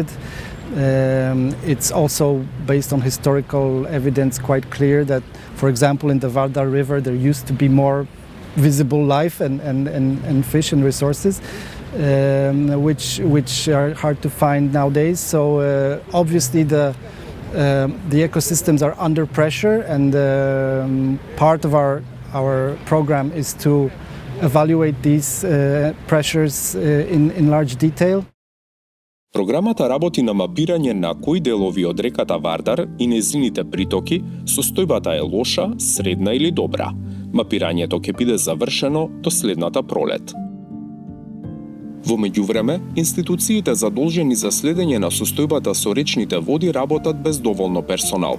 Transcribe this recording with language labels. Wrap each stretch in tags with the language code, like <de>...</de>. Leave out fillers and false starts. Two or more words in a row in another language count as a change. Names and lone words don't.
<en>It's also based on historical evidence quite clear that, for example, in the Vardar River there used to be more visible life and fish and resources, which are hard to find nowadays. So obviously the ecosystems are under pressure, and part of our program is to evaluate these pressures in large detail.</en> <mk>Програмата работи на мапирање на кои делови од реката Вардар и нејзините притоки состојбата е лоша, средна или добра. Мапирањето ќе биде завршено до следната пролет. Во меѓувреме, институциите задолжени за следење на состојбата со речните води работат без доволно персонал.</mk>